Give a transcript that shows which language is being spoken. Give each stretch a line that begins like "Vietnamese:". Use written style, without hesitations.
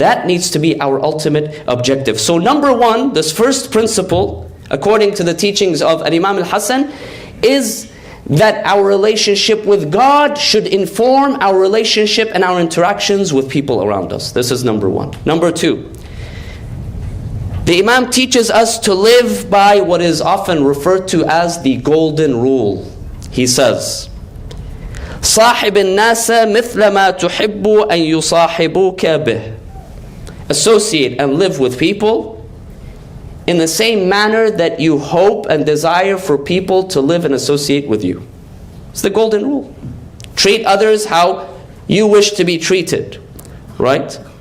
English: That needs to be our ultimate objective. So number one, this first principle, according to the teachings of Imam Al-Hasan, is that our relationship with God should inform our relationship and our interactions with people around us. This is number one. Number two, the Imam teaches us to live by what is often referred to as the golden rule. He says,
Arabic: صاحب الناس مثل ما تحب أن يصاحبوك به.
English: Associate and live with people in the same manner that you hope and desire for people to live and associate with you. It's the golden rule. Treat others how you wish to be treated, right?